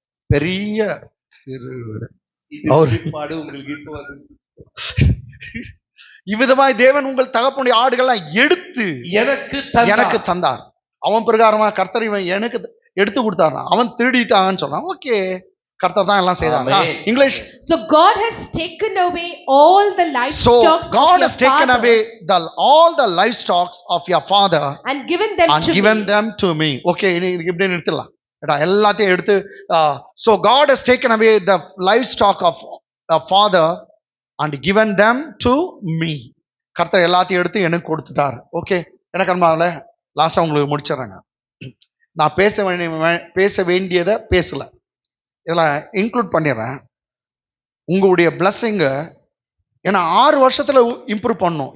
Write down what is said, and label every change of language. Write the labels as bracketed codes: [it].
[ta] பெரிய உங்களுக்கு இப்போ இவ்விதமாய் தேவன் உங்கள் தகப்பனுடைய ஆடுகள்லாம் எடுத்து எனக்கு தந்தார். அவன் பிரகாரமா கர்த்தர் இவன் எனக்கு எடுத்து கொடுத்தாரு. அவன் திருடிட்டான்னு சொல்றான். ஓகே, கர்த்தர் தான் எல்லாம் செய்தாங்க. English. [en] So God has taken away all the livestock. So God has taken away all the livestock of your father and given them to me. [ta] Okay, இதுக்கு இப்படி நிறுத்தலாம். எல்லாத்தையும் எடுத்து [en] so God has taken away the livestock of the father and given them to me. [ta] கர்த்தர் எல்லாத்தையும் எடுத்து எனக்கு கொடுத்துட்டார். ஓகே, எனக்கு அன்பாவல லாஸ்டா உங்களுக்கு முடிச்சிடறேங்க. நான் பேச வேண்டியதை பேசல, இதெல்லாம் இன்க்ளூட் பண்ணிடுறேன். உங்களுடைய பிளஸ்ஸிங்க ஏன்னா 6 வருஷத்துல இம்ப்ரூவ் பண்ணும்.